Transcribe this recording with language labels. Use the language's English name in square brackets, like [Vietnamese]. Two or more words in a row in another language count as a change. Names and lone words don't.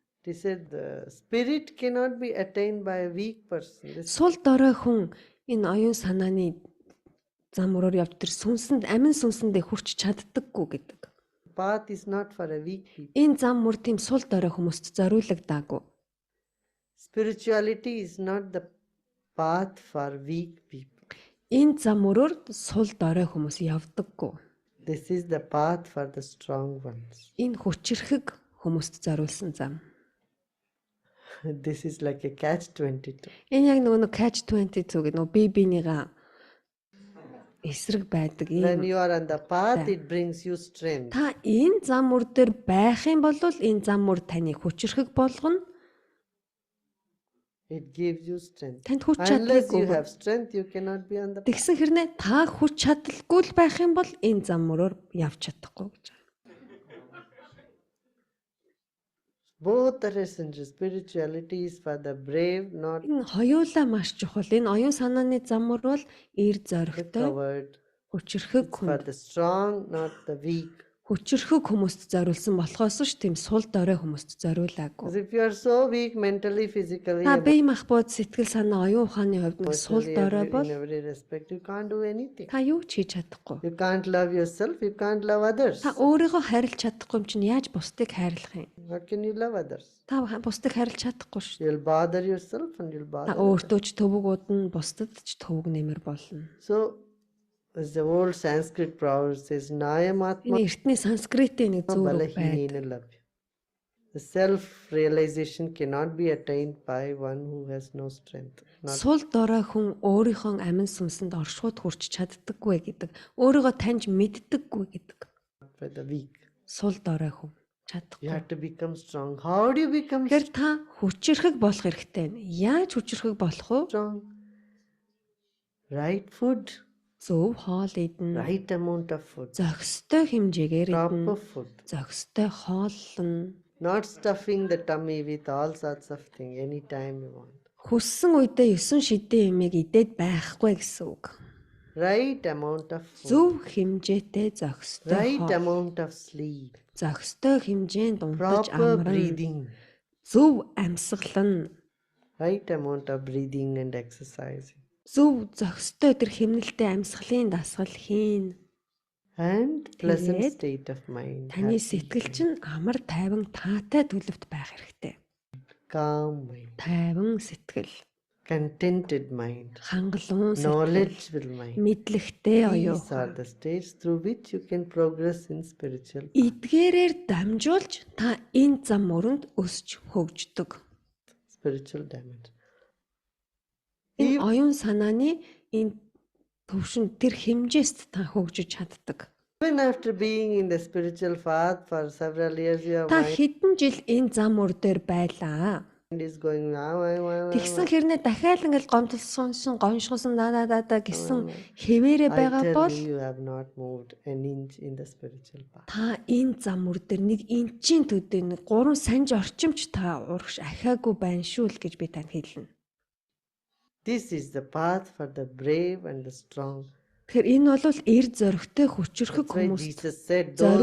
[English] He said the spirit cannot be attained by a weak person. [Mongolian] Сул дорой хүн энэ оюун санааны зам мөрөөр явж тэр сүнсэнд амин сүнсэндээ хүрч чаддаггүй гэдэг. [English] Path is not for a weak people. [Mongolian] Энэ зам мөр тийм сул дорой хүмүүст зориулагдаагүй. [English] Spirituality is not the path for weak people. [Mongolian] Энэ зам мөрөөр сул дорой хүмүүс явдаггүй. [English] This is the path for the strong ones. [Mongolian] Энэ хүчрхэг хүмүүст зориулсан зам. [English] This is like a catch-22. [Mongolian] Энэ яг нөгөө catch 22 гэдэг нөгөө бие бинийгаа эсрэг байдаг [English] When [Mongolian] юм. [English] you are on the path, it brings you strength. [Mongolian] Та энэ зам мөр дээр байх юм бол энэ зам мөр таны хүчрхэг болгоно. [English] It gives you strength. [Mongolian] Танд хүч [English] Unless you [Mongolian] чадалгүй. [English] have strength, you cannot be on the path. [Mongolian] Тэгсэн хэрнээ та хүч чадалгүй л байх юм бол энэ зам мөрөөр явж чадахгүй гэж. [English] Both are essential. Spirituality is for the brave, not [Mongolian] Энэ хоёулаа маш чухал. Энэ оюун санааны зам мөр бол эр [English] the [Mongolian] зоригтой, [English] coward. [Mongolian] хүчрхэг [English] It's for [Mongolian] хүн. [English] the strong, not the weak. [Mongolian] Хүчрхэг хүмүүст зориулсан болохоос ш тийм сул дорой хүмүүст зориулаагүй. [English] Because if you are so weak mentally, physically, [Mongolian] Та бие махбод сэтгэл санаа оюун ухааны хувьд нэг сул дорой бол [English] in every respect, you can't do anything. [Mongolian] та юу ч хийж чадахгүй. [English] You can't love yourself, you can't love others. [Mongolian] Та өөрийгөө харилж чадахгүй юм чинь яаж бусдыг хайрлах юм? [English] How can you love others? [Mongolian] Та бусдыг харилж чадахгүй ш. [English] You'll bother yourself and you'll [Mongolian] Та [English] bother. [Mongolian] өөртөө ч төвөг удна, бусдад ч төвөг нэмэр болно. [English] So, as the old Sanskrit proverb says, [Sanskrit] Nayamatma [Mongolian] Энэ эртний санскритийн нэг зөв үг байна. [Sanskrit] बलहीनेन लभ्यः. [English] The self-realization cannot be attained by one who has no strength. Not [Mongolian] Сул дорой хүн өөрийнхөө амин сүнсэнд оршууд хүрч чаддаггүй гэдэг. Өөрийгөө таньж мэддэггүй гэдэг. [English] by the weak. [Mongolian] Сул дорой хүн [English] You [Mongolian] чадахгүй. [English] have to become strong. How do you become [Mongolian] Тэгэхээр та хүчрхэг болох хэрэгтэй. Яаж хүчрхэг болох вэ? [English] strong? Right food, [Mongolian] Зөв хоол идэн, [English] right amount of food, [Mongolian] зохистой хэмжээгээр идэн, [English] proper food. [Mongolian] зохистой хооллон, [English] Not stuffing the tummy with all sorts of things anytime you want. [Mongolian] хүссэн үедээ 9 шидийн юмыг идээд байхгүй гэсэн үг. [English] Right amount of food, [Mongolian] Зөв хэмжээтэй зохистой [English] right [Mongolian] хоол, [English] amount of sleep, [Mongolian] зохистой хэмжээнд унтаж [English] proper [Mongolian] амран, [English] breathing, [Mongolian] зөв амьсгалан, [English] right amount of breathing and exercising. [Mongolian] зөв зохистой тэр хэмнэлтэй амьсгалын дасгал хийн. [English] And pleasant [Mongolian] Тэгээд [English] state of mind. [Mongolian] Таны [English] happy, [Mongolian] сэтгэл чинь амар тайван таатай төлөвт байх хэрэгтэй. [English] calm mind, [Mongolian] Тайван сэтгэл, [English] contented mind, [Mongolian] хангалуун сэтгэл, [English] knowledgeable mind. [Mongolian] мэдлэгтэй оюу. [English] These are the states through which you can progress in spiritual. [Mongolian] Эдгээрээр дамжуулж та энэ зам мөрөнд өсч хөгждөг. [English] Spiritual dimension. [Mongolian] Энэ оюун санааны энэ төвшин тэр хэмжээст та хөгжиж чаддаг. [English] Even after being in the spiritual path for several years, your [Mongolian] Та [English] mind [Mongolian] хэдэн жил энэ зам мөр дээр байлаа. [English] is going [Mongolian] Тэгсэн хэрнээ дахиад ингээл гомдлсон, гоншгосон да гэсэн хэвээрээ [English] I [Mongolian] байгаа [English] tell [Mongolian] бол [English] you, you have not moved an inch in the spiritual path. [Mongolian] та энэ зам мөр дээр нэг инчийн төдөө нэг 3 санж орчимч та урагш ахаагүй байна шүү л гэж би танд хэлнэ. [English] This is the path for the brave and the strong. [Mongolian] Тэгэхээр энэ бол эр зоригтой хүчрхэг [English] That's why [Mongolian] хүмүүст [English] Jesus said, those